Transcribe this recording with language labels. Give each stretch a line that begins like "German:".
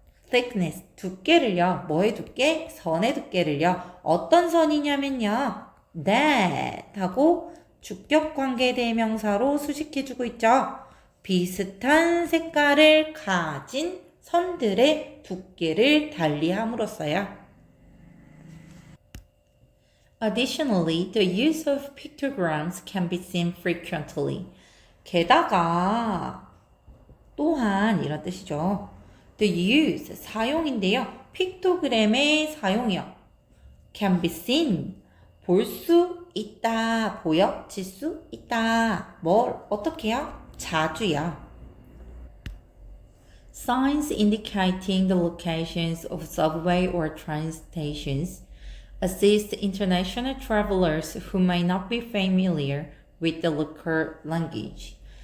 Korean: thickness, 두께를요. 뭐의 두께? 선의 두께를요. 어떤 선이냐면요. that 하고 주격관계 대명사로 수식해주고 있죠. 비슷한 색깔을 가진 선들의 두께를 달리함으로써요.
English: Additionally, the use of pictograms can be seen frequently.
Korean: 게다가 또한 이런 뜻이죠. The use, 사용인데요. 픽토그램의 사용이요.
English: Can be seen,
Korean: 볼 수 있다, 보여질 수 있다. 뭘 어떻게요? 자주요.
English: Signs indicating the locations of subway or train stations assist international travelers who may not be familiar with the local language.